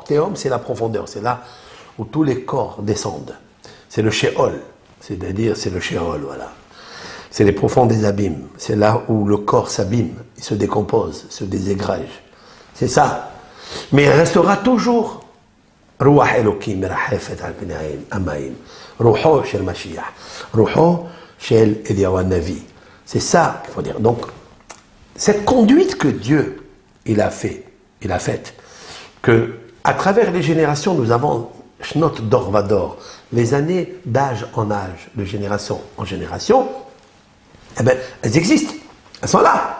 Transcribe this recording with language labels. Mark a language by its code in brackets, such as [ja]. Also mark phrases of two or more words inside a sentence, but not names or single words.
[fr] Tehom, c'est la profondeur, c'est là où tous les corps descendent. C'est le Sheol, c'est-à-dire c'est le Sheol, voilà. C'est les profonds des abîmes, c'est là où le corps s'abîme, il se décompose, se déségrège. C'est ça. Mais il restera toujours [he] רוח אלוקים מרחפת על פני המים, רוחו של משיח, רוחו של אליהו נביא. [fr] C'est ça qu'il faut dire. Donc, cette conduite que Dieu il a faite, que à travers les générations, nous avons [he] שנות דור ודור, [fr] les années d'âge en âge, de génération en génération, eh bien, elles existent, elles sont là.